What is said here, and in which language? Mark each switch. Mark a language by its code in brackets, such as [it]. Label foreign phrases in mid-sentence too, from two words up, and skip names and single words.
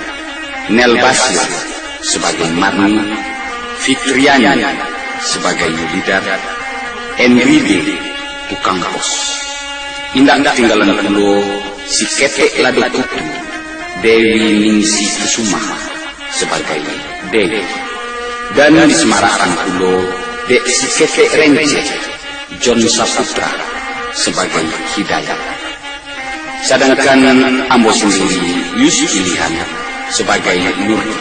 [id] Nel Basir sebagai Marni, Fitriani sebagai Yulidar, Enride tukang pos. Indah tinggalan pulo si Ketek Lado Kutu, Dewi Ningsi Kusuma sebagai Dewi, dan di Semarang pulo Dek si Ketek Rence, John Saputra sebagai Hidayat. Sedangkan ambo sendiri Yusuf pilihan sebagai Nur.